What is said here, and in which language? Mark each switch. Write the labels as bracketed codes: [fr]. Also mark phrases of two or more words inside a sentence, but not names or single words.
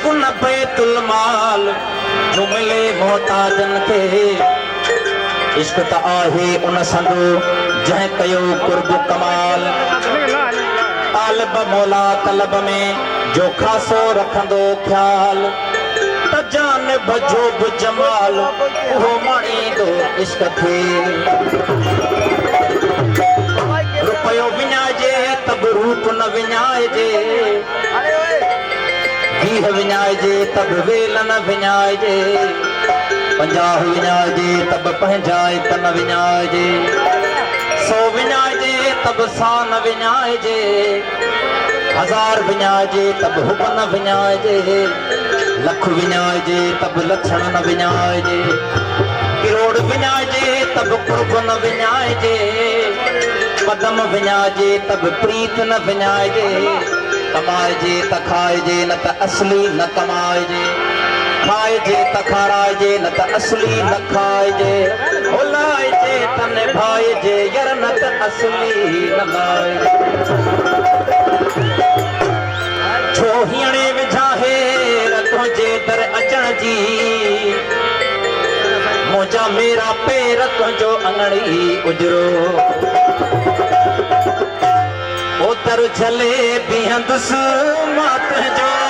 [sd] बैतुल माल जो मिले मोहताजन के इश्क त आहे उन संदो जह कयो कुर्ब कमाल तालिब मौला तलब में जो खासो रखंदो ख्याल त जानिब जो बि जमाल वो माणींदो इश्क थे रुपयो विञाइजे तब रूप न विञाइजे वीह विञाइजे तब वेल न विञाइजे 50 विञाइजे तब पंहिंजाए त न विञाइजे 100 विञाइजे तब सा न विञाइजे 1000 विञाइजे तब हुब न विञाइजे लख विञाइजे तब लक्षण न विञाइजे करोड़ विञाइजे तब कुर्ब न विञाइजे पदम विञाइजे तब प्रीत न विञाइजे कमाइजे त खाइजे न त असली न कमाइजे खाइजे त खाराइजे न त असली न खाइजे भुलाइजे त निभाइजे यार न त असली न लाइजे छो हीअणे विझाहे तुंहिंजे दर अचण जी मुंहिंजा मेरा पेर तुंहिंजो अंगड़ी उजरो ओ दर झले बीहंदुसि मां तुंहिंजो